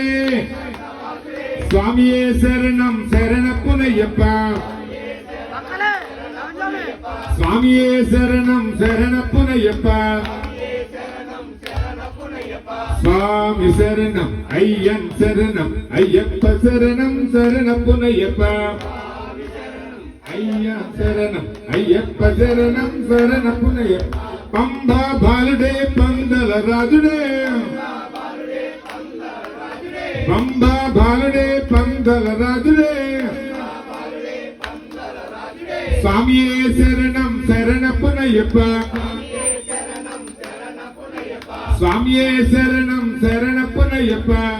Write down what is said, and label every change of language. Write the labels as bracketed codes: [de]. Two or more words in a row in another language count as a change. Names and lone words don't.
[ta] சுவாமியே சரணம் சரண புனையப்பா சுவாமியே சரணம் சரண புனையப்பா. சுவாமி சரணம் ஐயன் சரணம் ஐயப்ப சரணம் சரண புனையப்பா. [te] శరణం అయ్యప్ప శరణం శరణపునయ్యప్ప పంబా బాలుడే పందల రాజుడే పంబా బాలుడే పందల రాజుడే స్వామియే శరణం శరణపునయ్యప్ప స్వామియే శరణం శరణపునయ్యప్ప